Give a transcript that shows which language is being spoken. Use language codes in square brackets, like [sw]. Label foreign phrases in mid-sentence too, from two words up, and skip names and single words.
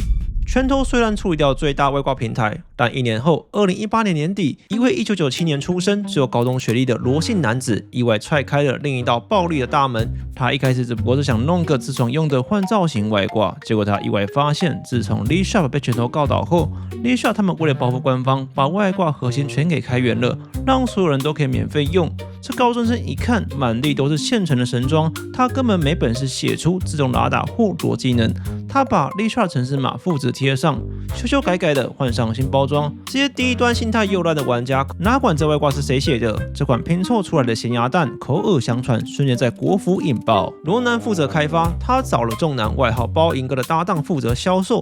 [zh] 拳頭雖然處理掉最大外掛平台，但1年後，2018年年底，一位1997年出生、只有高中學歷的羅姓男子意外踹開了另一道暴利的大門。他一開始只不過是想弄個自爽用的換造型外掛，結果他意外發現，自從 Lead Shop 被拳頭告倒後， Lead Shop 他們為了報復官方，把外掛核心全給開源了，讓所有人都可以免費用。這高中生一看，滿地都是現成的神裝，他根本沒本事寫出自動拉打或躲技能。他把 Lead Shop 程式碼複製貼上，修修改改的換上新包裝。這些低端心態又爛的玩家哪管這外掛是誰寫的？這款拼湊出來的鹹鴨蛋口耳相傳，瞬間在國服引爆。羅南負責開發，他找了仲南外號包銀哥的搭檔負責銷售。